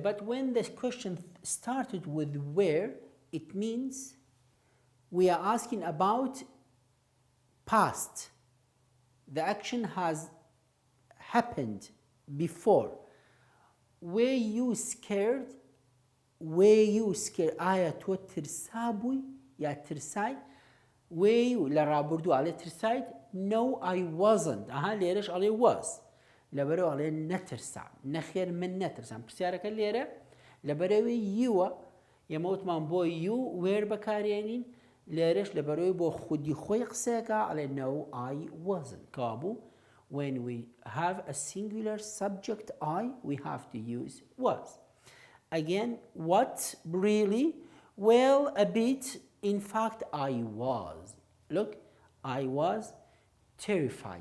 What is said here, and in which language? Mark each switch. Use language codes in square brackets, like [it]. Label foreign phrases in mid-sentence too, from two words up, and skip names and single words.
[en] But when this question started with where, it means we are asking about past. The action has happened before. Were you scared? Were you scared? [ckb] آیا تۆ ترسا بووی یا ترسای؟ [en] Were you [ckb] لە ڕابردوو ئەڵێ ترسایت؟ [en] No, I wasn't. [ckb] ئەها لێرەش ئەڵێ was. لەبەرەوە ئەڵێ نەترسام. نەخێر من نەترسام. پرسیارەکە لێرە لەبەرەوەی یووە، ئێمە وتمان بۆ [en] you were [ckb] بەکارێنین، لێرەش لەبەرەوەی بۆ خودی خۆی قسەیەکە ئەڵێ [en] No, I wasn't. کابوو when we have a singular subject I, we have to use was. Again, what? Really? Well, a bit. In fact, I was. Look, I was terrified.